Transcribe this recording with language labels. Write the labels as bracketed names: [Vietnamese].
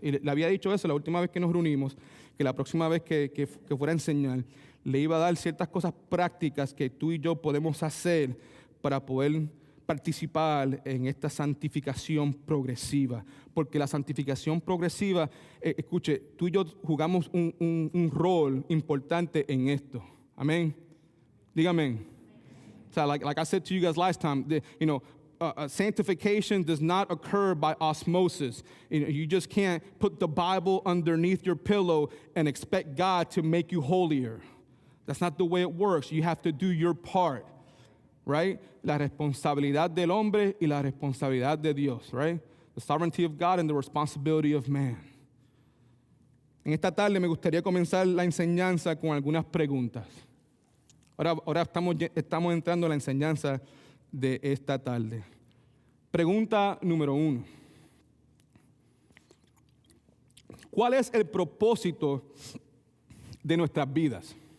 [Spanish] Y le había dicho eso la última vez que nos reunimos, que la próxima vez que fuera a enseñar, le iba a dar ciertas cosas prácticas que tú y yo podemos hacer para poder participar en esta santificación progresiva. Porque la santificación progresiva, escuche, tú y yo jugamos un rol importante en esto. Amén. Dígame. [English] So like I said to you guys last time, sanctification does not occur by osmosis. You just can't put the Bible underneath your pillow and expect God to make you holier. That's not the way it works. You have to do your part, right? [Spanish] La responsabilidad del hombre y la responsabilidad de Dios, right? [English] The sovereignty of God and the responsibility of man. [Spanish] En esta tarde me gustaría comenzar la enseñanza con algunas preguntas. Ahora estamos entrando a la enseñanza de esta tarde. Pregunta número 1. ¿Cuál es el propósito de nuestras vidas?